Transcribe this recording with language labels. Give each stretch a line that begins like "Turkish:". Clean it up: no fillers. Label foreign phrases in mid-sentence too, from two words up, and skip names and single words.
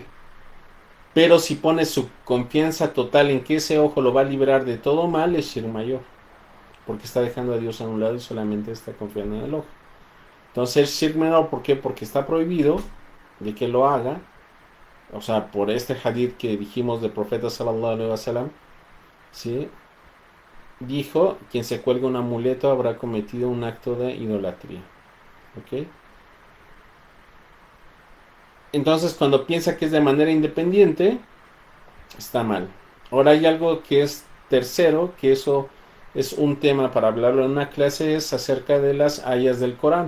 Spanish: Pero si pone su confianza total en que ese ojo lo va a librar de todo mal, es shirk mayor. Porque está dejando a Dios a un lado y solamente está confiando en el ojo. Entonces, shirk menor, ¿por qué? Porque está prohibido de que lo haga. O sea, por este hadith que dijimos del profeta
Arabic: صلى الله عليه وسلم,
Spanish: ¿sí? Dijo, quien se cuelga un amuleto habrá cometido un acto de idolatría. ¿Ok? Entonces, cuando piensa que es de manera independiente, está mal. Ahora hay algo que es tercero, que eso es un tema para hablarlo en una clase, es acerca de las ayas del Corán.